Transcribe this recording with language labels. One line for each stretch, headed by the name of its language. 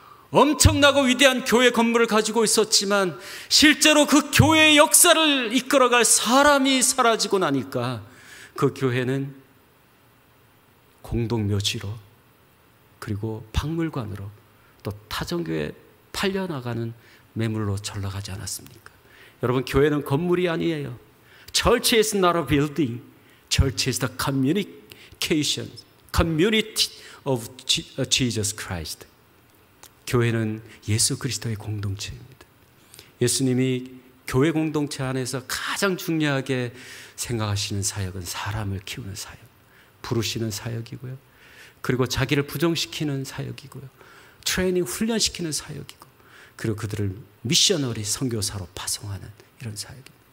Korean: 엄청나고 위대한 교회 건물을 가지고 있었지만 실제로 그 교회의 역사를 이끌어갈 사람이 사라지고 나니까 그 교회는 공동묘지로 그리고 박물관으로 또 타정교회 팔려나가는 매물로 전락하지 않았습니까? 여러분, 교회는 건물이 아니에요.
English: Church is not a building. Church is the communication, community of Jesus Christ.
Korean: 교회는 예수 그리스도의 공동체입니다. 예수님이 교회 공동체 안에서 가장 중요하게 생각하시는 사역은 사람을 키우는 사역, 부르시는 사역이고요. 그리고 자기를 부정시키는 사역이고요. 트레이닝, 훈련시키는 사역이고, 그리고 그들을 미셔너리 선교사로 파송하는 이런 사역입니다.